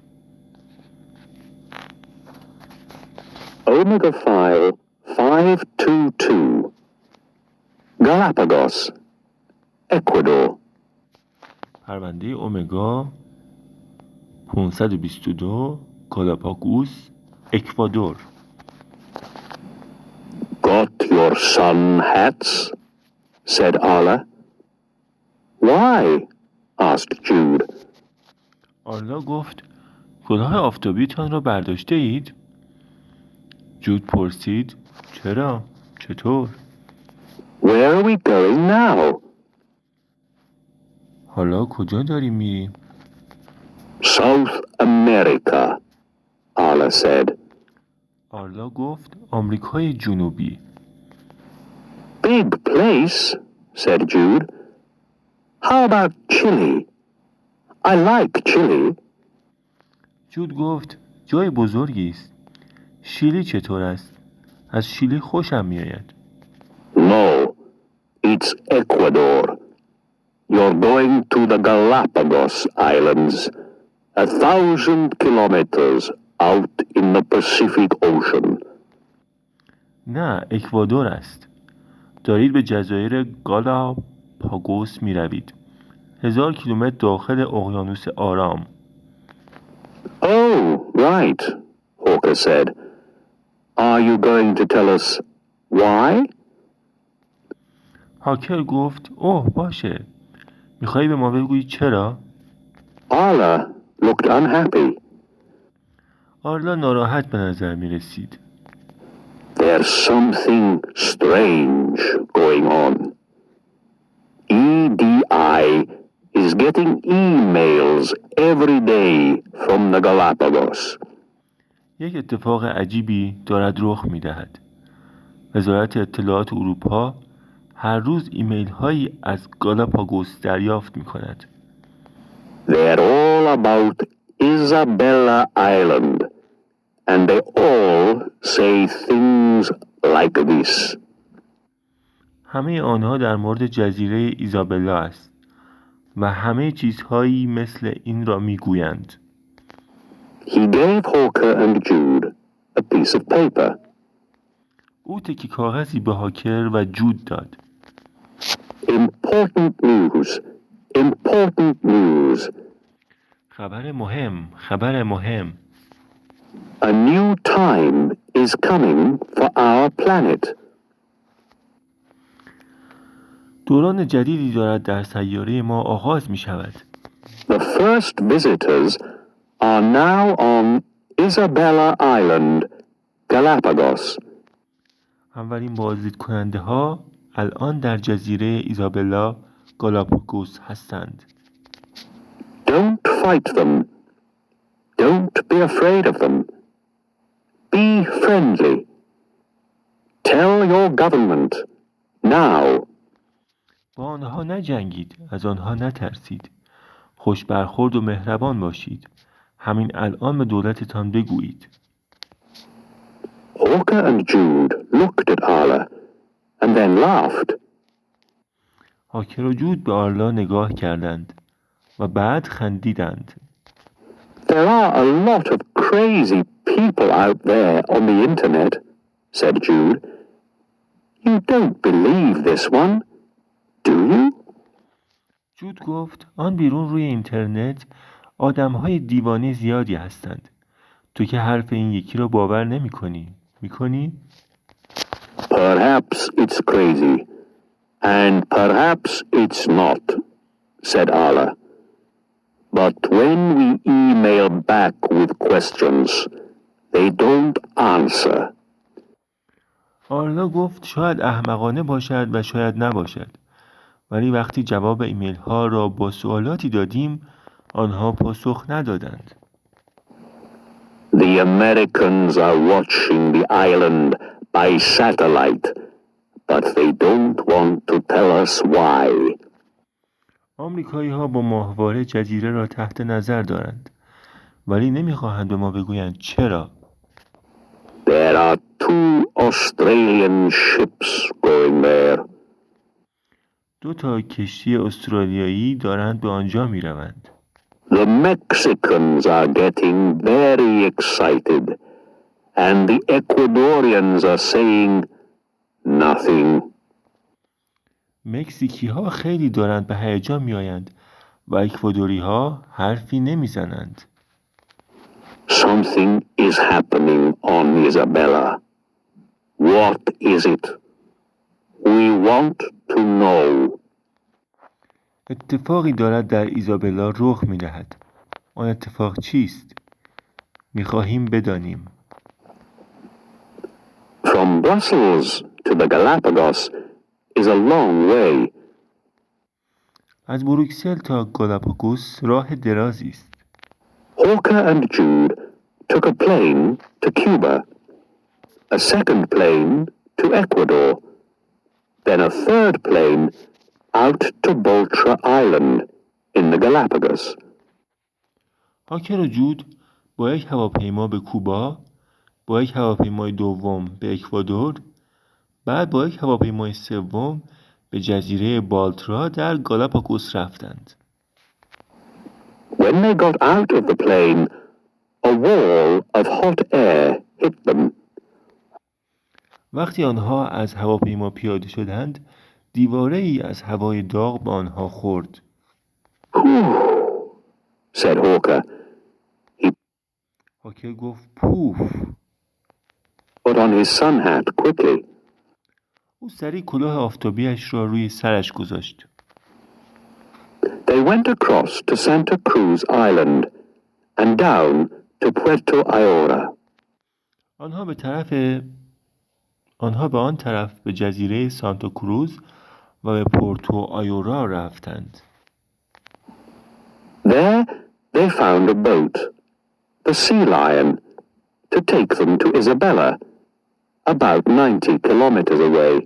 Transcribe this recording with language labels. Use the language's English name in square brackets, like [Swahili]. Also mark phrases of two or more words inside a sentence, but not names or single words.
[English] Omega file 522 Galapagos Ecuador [Persian] پرونده امگا 522 گالاپاگوس اکوادور. [English] Got your sun hats? said Arla. Why? asked Jude. [Persian] آرلا گفت کلاه آفتابیتان را برداشته اید؟ جود پرسید چرا؟ چطور؟ [English] Where are we going now? [Persian] حالا کجا داریم میریم؟ [English] South America, Arla said. [Persian] آرلا گفت آمریکای جنوبی. [English] Big place, said Jude. How about Chile? I like Chile. [Persian] جود گفت جای بزرگی است. شیلی چطور است؟ از شیلی خوشم میآید. [English] No, it's Ecuador. You're going to the Galapagos Islands, 1,000 kilometers out in the Pacific Ocean. [Persian] نه، اکوادور است. دارید به جزایر گالاپاگوس می روید. 1000 کیلومتر داخل اقیانوس آرام. [English] Oh, right, Hawker said. Are you going to tell us why? [Persian] هاکر گفت اوه باشه. میخوایی به ما بگویی چرا؟ [English] Arla looked unhappy. [Persian] آرلا ناراحت به نظر می رسید. [English] There's something strange going on. EDI is getting emails every day from the Galapagos. [Persian] یک اتفاق عجیبی دارد رخ می دهد. وزارت اطلاعات اروپا هر روز ایمیل هایی از گالاپاگوس دریافت می کند. [English] They're all about Isabella Island, and they all say things like this. [Persian] همه آنها در مورد جزیره ایزابلا است و همه چیزهایی مثل این را می گویند. [English] He gave Hawker and Jude a piece of paper. [Persian] او تکی کاغذی به هاکر و جود داد. [English] Important news. Important news. [Persian] خبر مهم، خبر مهم. [English] A new time is coming for our planet. [Persian] دوران جدیدی دارد در سیاره ما آغاز می شود. [English] The first visitors are now on Isabella Island, Galapagos. [Persian] اولین بازدید کننده ها الان در جزیره ایزابلا گالاپاگوس هستند. [English] Don't fight them. Don't be afraid of them. Be friendly. Tell your government now. [Persian] با آنها نجنگید، از آنها نترسید. خوش برخورد و مهربان باشید. همین الان به دولتتان بگویید. [English] Hawker and Jude looked at Arla and then laughed. [Persian] هاکر و جود به آرلا نگاه کردند و بعد خندیدند. [English] There are a lot of crazy people out there on the internet, said Jude. You don't believe this one, do you? [Persian] جود گفت آن بیرون روی اینترنت آدم‌های دیوانه زیادی هستند. تو که حرف این یکی را باور نمی‌کنی. می‌کنی؟ [English] Perhaps it's crazy, and perhaps it's not, said Arla. But when we email back with questions, they don't answer. [Persian] آرلا گفت شاید احمقانه باشد و شاید نباشد. ولی وقتی جواب ایمیل ها را با سوالاتی دادیم آنها پاسخ ندادند. [English] The Americans are watching the island by satellite, but they don't want to tell us why. [Persian] آمریکایی ها با ماهواره جزیره را تحت نظر دارند ولی نمیخواهند به ما بگویند چرا. [English] There are two Australian ships going there. [Persian] 2 کشتی استرالیایی دارند به آنجا می روند. [English] The Mexicans are getting very excited, and the Ecuadorians are saying nothing. [Persian] مکزیکی ها خیلی دارند به هیجان می آیند و اکوادوری ها حرفی نمی زنند. [English] Something is happening on Isabella. What is it? We want to know. [Persian] اتفاقی دارد در ایزابلا رخ می دهد. آن اتفاق چیست؟ می خواهیم بدانیم. [English] From Brussels to the Galapagos is a long way. [Persian] از بروکسل تا گالاپاگوس راه درازی است. [English] Hawker and Jude took a plane to Cuba, a second plane to Ecuador, then a third plane out to Boltra Island in the Galapagos. [Persian] هاکر و جود با یک هواپیما به کوبا، با یک هواپیمای دوم به اکوادور، بعد با یک هواپیمای سوم به جزیره بالترا در گالاپاگوس رفتند. [English] When they got out of the plane, a wall of hot air hit them. [Persian] وقتی آنها از هواپیما پیاده شدند، دیواره ای از هوای داغ به آنها خورد. [English] Whew, said Hawker. [Persian] هاکر گفت پوف. [English] Put on his sun hat quickly. [Persian] او سریع کلاه آفتابیش را روی سرش گذاشت. [English] They went across to Santa Cruz Island and down to Puerto Ayora. [Persian] آنها به آن طرف به جزیره سانتا کروز و به پورتو آیورا رفتند. [English] There they found a boat, the Sea Lion, to take them to Isabella, about 90 kilometers away.